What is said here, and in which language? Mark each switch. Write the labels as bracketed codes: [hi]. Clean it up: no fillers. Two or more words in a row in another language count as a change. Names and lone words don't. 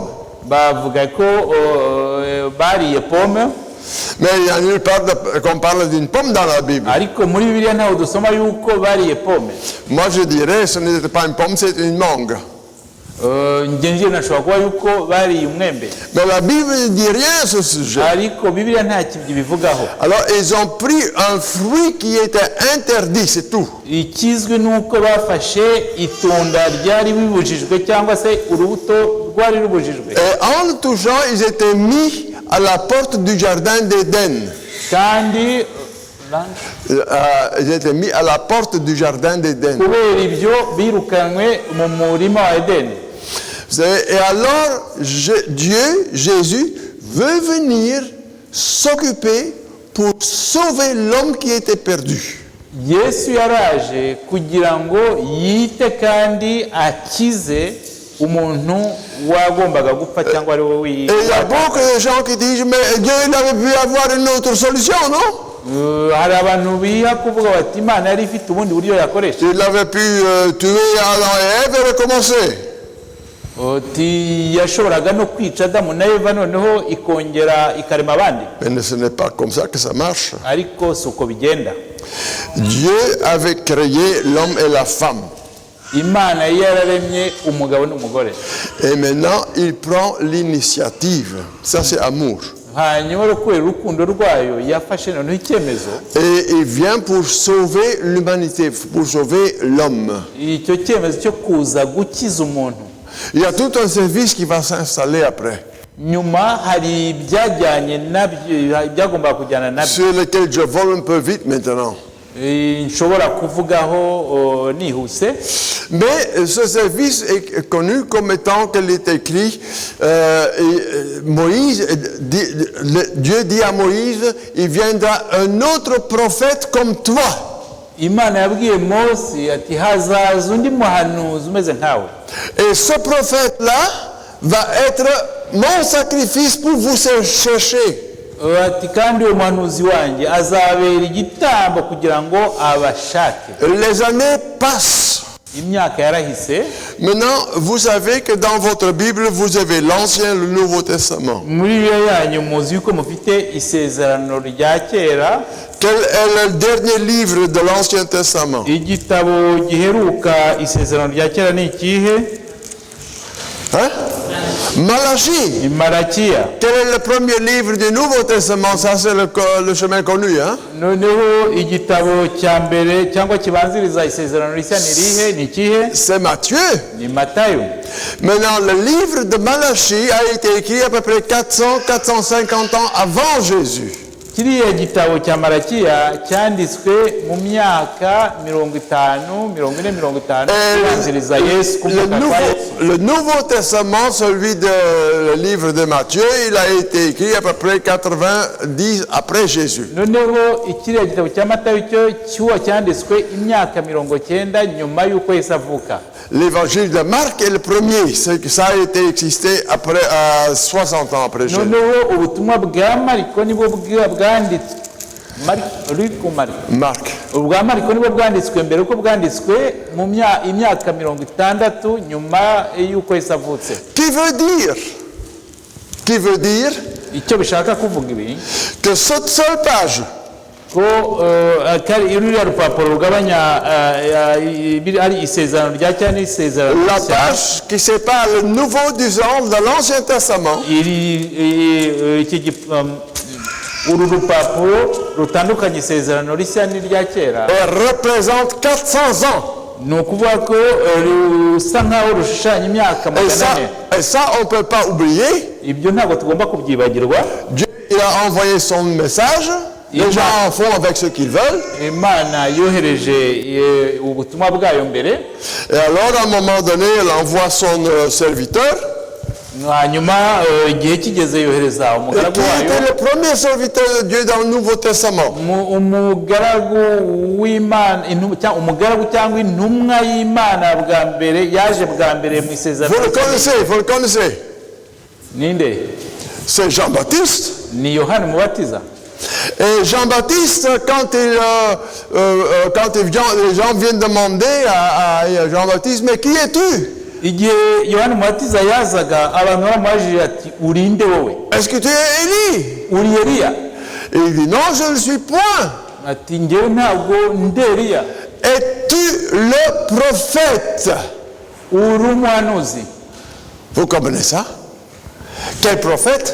[rw] Bavuga ko bariye pomme. [fr] Mais il n'y a nulle part qu'on parle d'une pomme dans la Bible. [rw] Ariko muri Bibiliya ntaho dusoma yuko bariye pomme. [fr] Moi je dirais ce n'était pas une pomme, c'est une mangue. [rw] Ngenje nashobora kuba yuko bariye umwembe. [fr] Mais la Bible ne dit rien à ce sujet. [rw] Ariko Bibiliya nta kintu bivugaho. [fr] Alors ils ont pris un fruit qui était interdit, c'est tout. [rw] Ikizwe nuko bafashe itunda ryari bibujijwe cyangwa se urubuto rwari rubujijwe. [fr] Et en le touchant, ils étaient mis à la porte du jardin d'Éden. [rw] Kandi [fr] Ils étaient mis à la porte du jardin d'Éden. [rw] kubera ibyo birukanwe mu murima wa Edeni. [fr] Vous savez, et alors, Dieu, Jésus, veut venir s'occuper pour sauver l'homme qui était perdu. [rw] Yesu yaraje kugira ngo yite kandi akize umuntu wagombaga gupfa cyangwa ari wowe. [fr] Et il y a beaucoup de gens qui disent, mais Dieu n'avait pu avoir une autre solution, non? [rw] Hari abantu biha kuvuga bati Imana yari ifite ubundi buryo yakoresha. [fr] Il avait pu tuer Adam et Ève et recommencer. [rw] Yashoboraga no kwica Adamu na Eva noneho ikongera ikarema abandi. [fr] Mais ce n'est pas comme ça que ça marche. [rw] Ariko suko bigenda. [fr] Dieu avait créé l'homme et la femme. [rw] Imana yararemye umugabo n'umugore. [fr] Et maintenant, il prend l'initiative. Ça, c'est amour. [rw] hanyuma kubera urukundo rwayo yafashe noneho icyemezo [fr] et il vient pour sauver l'humanité, pour sauver l'homme. [rw] icyo cyemezo cyo kuza gukiza umuntu. [fr] Il y a tout un service qui va s'installer après, [rw] nyuma hari ibyajyanye nabyo byagombaga kujyana nabyo [fr] sur lequel je vole un peu vite maintenant. [rw] nshobora kuvugaho nihuse. [fr] Mais ce service est connu comme étant qu'il est écrit, Dieu dit à Moïse, il viendra un autre prophète comme toi. [rw] Imana yabwiye Mose ati hazaza undi muhanuzi umeze nkawe. [fr] Et ce prophète-là va être mon sacrifice pour vous chercher. [rw] ati kandi uwo muhanuzi wanjye azabera igitambo kugira ngo abashake. [fr] Les années passent. [rw] imyaka yarahise. [fr] Maintenant, vous savez que dans votre Bible, vous avez l'Ancien et le Nouveau Testament. [rw] muri bibiliya yanyu muzi yuko mufite isezerano rya kera. [fr] Quel est le dernier livre de l'Ancien Testament? [rw] igitabo giheruka isezerano rya kera ni ikihe? [fr] Hein? Malachie. [rw] Malakiya. [fr] Quel est le premier livre du Nouveau Testament? Ça, c'est le chemin connu. Hein? [rw] noneho igitabo cya mbere cyangwa kibanziriza isezerano rishya ni irihe? ni ikihe? [fr] C'est Matthieu. [rw] ni Matayo. [fr] Maintenant, le livre de Malachie a été écrit à peu près 400-450 ans avant Jésus. [rw] kiriya gitabo cya Malakiya cyanditswe mu myaka 50-40 kibanziriza Yesu kuvuka kwa Yesu. [fr] Le Nouveau Testament, celui de le livre de Matthieu, il a été écrit à peu près 90 après Jésus. [rw] noneho ikiriya gitabo cya Matayo cyo cyanditswe imyaka 90 nyuma y'uko Yesu avuka. [fr] L'évangile de Marc est le premier, ça a été existé après 60 ans après Jésus. [rw] noneho ubutumwa bwa Mariko nibwo bwanditswe [fr] Marc. [rw] ubwa Mariko nibwo bwanditswe mbere uko bwanditswe mu imyaka 60 nyuma y'uko Yesu avutse. [fr] Qui veut dire [rw] icyo bishaka kuvuga ibi [fr] que cette seule page [rw] ko iriya rupapuro rugabanya ari isezerano rya cyane n'isezerano [fr] la page qui sépare le Nouveau du de l'Ancien Testament, [rw] uru rupapuro rutandukanye isezerano rishya n'irya kera [fr] représente 400 ans. [rw] ni ukuvuga ko rusa nkaho rushushanya imyaka 400. [fr] Et ça, on ne peut pas oublier. [rw] ibyo ntabwo tugomba kubyibagirwa. [fr] Dieu il a envoyé son message. Les gens en font avec ce qu'ils veulent. [rw] Imana yohereje ubutumwa bwayo mbere. [fr] Et alors, à un moment donné, elle envoie son serviteur. [rw] hanyuma igihe kigeze yohereza umugaragu wayo. [fr] Qui était le premier serviteur de Dieu dans le Nouveau Testament? [rw] umugaragu w'Imana, umugaragu cyangwa intumwa y'Imana bwa mbere yaje bwa mbere mu isezerano. [fr] Vous le connaissez. [rw] Ninde? [fr] C'est Jean-Baptiste. [rw] Ni Yohana Umubatiza. [fr] Et Jean-Baptiste, quand les gens viennent demander à Jean-Baptiste, mais qui es-tu? [rw] igihe Yohana Umubatiza yazaga abantu baramubajije ati urinde wowe? [fr] Est-ce que tu es Élie? [rw] uri Eliya? [fr] Et il dit non, je ne suis point. [rw] ati ngewe ntabwo ndi Eliya. [fr] Es-tu le prophète? [rw] uri umuhanuzi? [fr] Vous comprenez ça? Quel prophète?